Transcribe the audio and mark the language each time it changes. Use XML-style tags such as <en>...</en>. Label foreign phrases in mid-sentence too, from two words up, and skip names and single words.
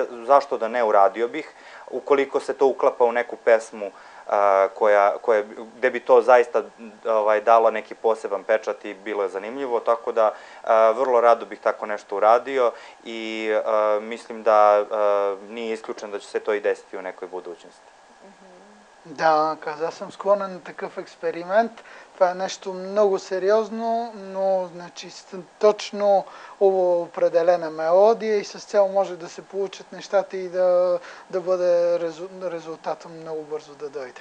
<sr>Zašto da ne, uradio bih, ukoliko se to uklapa u neku pesmu gde bi to zaista dalo neki poseban pečat i bilo je zanimljivo, tako da vrlo rado bih tako nešto uradio i mislim da nije isključeno da će se to i desiti u nekoj budućnosti.</sr> <bg>Да, аз съм склонен на такъв експеримент. Това е нещо много сериозно, но значи точно определена мелодия и с цел може да се получат нещата и да бъде резултата много бързо да дойде.</bg>